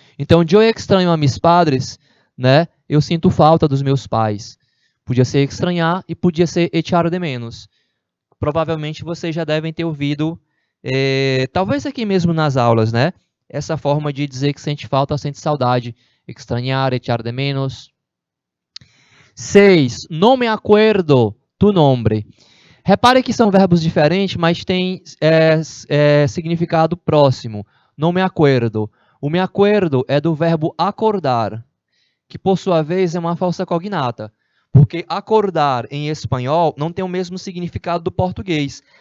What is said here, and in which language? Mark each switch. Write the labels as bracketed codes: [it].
[pt] Então, [es] yo extraño a mis padres, [pt] né? Eu sinto falta dos meus pais. Podia ser extrañar e podia ser echar de menos. Provavelmente vocês já devem ter ouvido, talvez aqui mesmo nas aulas, né? Essa forma de dizer que sente falta, sente saudade. Extrañar, echar de menos. [es] 6. No me acuerdo tu nombre. [pt] Repare que são verbos diferentes, mas têm significado próximo. [es] No me acuerdo. [pt] O me acuerdo é do verbo acordar, que por sua vez é uma falsa cognata. Porque acordar em espanhol não tem o mesmo significado do português.